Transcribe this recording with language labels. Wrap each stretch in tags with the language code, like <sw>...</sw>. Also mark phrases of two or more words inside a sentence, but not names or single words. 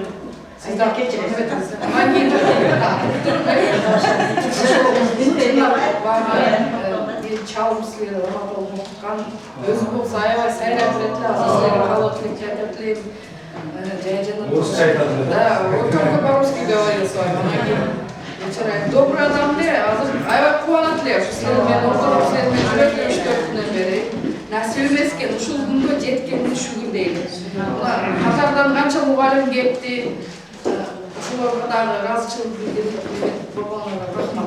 <ky>сиздар кечиресиз. Анан кийин чалым силерди урмат болуп окуткан. Өзү болсо аябай сайрап жүрөт эле, азыр силерге калып айтып элем.</ky> <ru>Да, вот только по-русски говорил с вами.</ru> <ky>Добрый адам эле, азыр аябай кубанат эле. Ушу силер менен ортолуп силер менен жүрөт эле 3-4 күндөн бери. Насип эмес экен, ушул күнгө жеткенине шүгүр дейли. Катардан канча мугалим кетти. Ушуларга дагы ыраазычылык билдирип, болгонуңарга рахмат.</ky>